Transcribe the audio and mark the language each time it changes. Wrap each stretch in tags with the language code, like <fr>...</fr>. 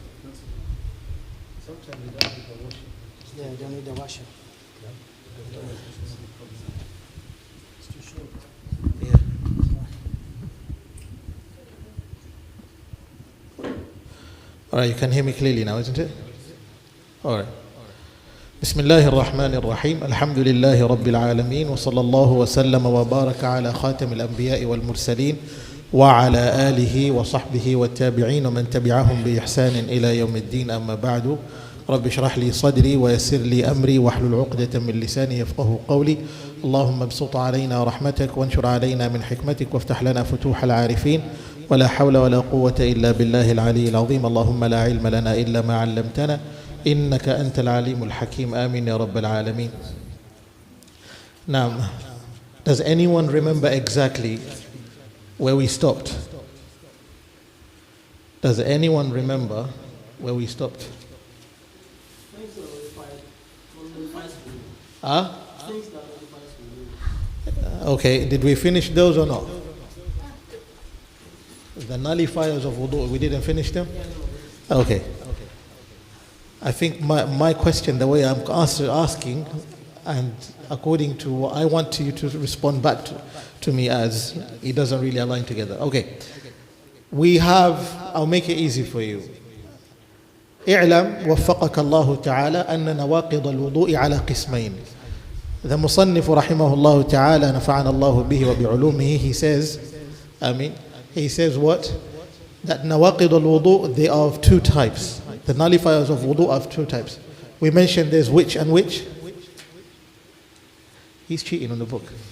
<en>Sometimes you don't need a washer. Yeah, you don't need a washer. It's too short. Yeah. All right, you can hear me clearly now, isn't it? All right.</en> <ar>بسم الله الرحمن الرحيم الحمد لله رب العالمين وصلى الله وسلم وبارك على خاتم الأنبياء والمرسلين وعلى آله وصحبه والتابعين ومن تبعهم بإحسان إلى يوم الدين أما بعد رب اشرح لي صدري ويسر لي أمري واحلل عقدة من لساني يفقه قولي اللهم ابسط علينا رحمتك وانشر علينا من حكمتك وافتح لنا فتوح العارفين ولا حول ولا قوة إلا بالله العلي العظيم اللهم لا علم لنا إلا ما علمتنا إنك أنت العليم الحكيم آمين يا رب العالمين.</ar> <en>Now, does anyone remember exactly where we stopped? Does anyone remember where we stopped? Okay, did we finish those or not? The nullifiers of wudu, we didn't finish them? Okay. I think my question, the way I'm asking, and according to what I want you to respond back to me as, it doesn't really align together. Okay. We have, I'll make it easy for you.</en> <ar>اعلم وفقك الله تعالى أن نواقض الوضوء على قسمين.</ar> <en>The</en> <ar>مصنف رحمه الله تعالى نفعنا الله به وبعلومه,</ar> <en>he says, he says what? That nawaqid al-wudu, they are of two types. The nullifiers of wudu are of two types. We mentioned there's which and which? He's cheating on the book.</en>